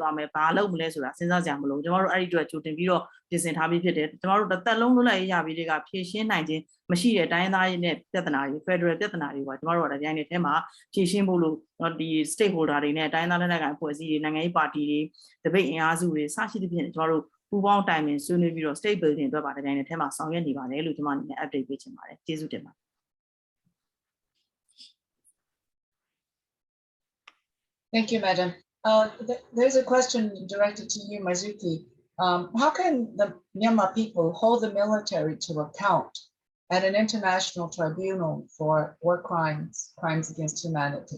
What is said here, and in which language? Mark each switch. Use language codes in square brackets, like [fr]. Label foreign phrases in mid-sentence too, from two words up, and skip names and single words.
[my] သွားမယ်ဘာလုပ်မလဲဆိုတာစဉ်းစားစရာမလိုကျမတို့အဲ့ဒီအတွက်ကြိုတင်ပြီးတော့ပြင်ဆင်ထားပြီးဖြစ်တယ်ကျမတို့တစ်သက်လုံးလွတ်လပ်ရေးရပြီးတွေကဖြည့်ရှင်းနိုင်ခြင်းမရှိတဲ့တိုင်းသားရေးနဲ့ပြဿနာတွေ Federal ပြဿနာတွေပါကျမတို့ကတိုင်းနဲ့အဲမှာဖြည့်ရှင်းဖို့လို့ဒီ stakeholder တွေနဲ့တိုင်းသားလက်နက်ကိုင်အဖွဲ့အစည်းတွေနိုင်ငံရေးပါတီတွေတပိတ်အင်အားစုတွေစရှိသဖြင့်ကျမတို့ပူပေါင်းတိုင်ပင်ဆွေးနွေးပြီးတော့ [en] state building [my] အတွက်ပါတိုင်းနဲ့အဲမှာဆောင်ရွက်နေပါတယ်လို့ကျမအနေနဲ့ update ပေးချင်ပါတယ်ကျေးဇူးတင်ပါတယ် [en] Thank you, Madam. There's a question directed to you, Marzuki. How can the Myanmar people hold the military to account at an international tribunal for war crimes, crimes against humanity?